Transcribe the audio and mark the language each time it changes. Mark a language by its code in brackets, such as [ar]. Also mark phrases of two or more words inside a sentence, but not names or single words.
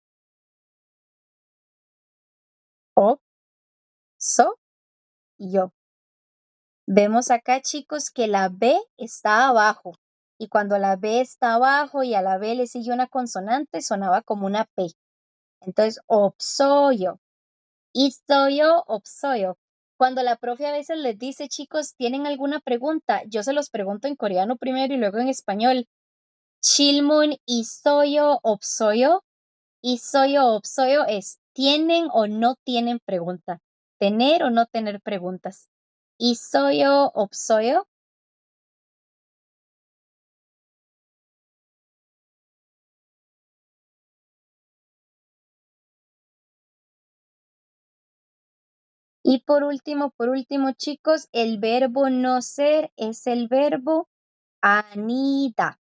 [es] Opsoyo. Vemos acá, chicos, que la B está abajo. Y cuando la B está abajo y a la B le sigue una consonante, sonaba como una P. Entonces, [ko] 없어요. 있어요, 없어요. [es] Cuando la profe a veces les dice, chicos, ¿tienen alguna pregunta? Yo se los pregunto en coreano primero y luego en español. [ko] 질문, 있어요, 없어요. 있어요, 없어요 [es] es ¿tienen o no tienen pregunta? Tener o no tener preguntas. [ko] 있어요, 없어요. [es] Y por último, chicos, el verbo no ser es el verbo anida.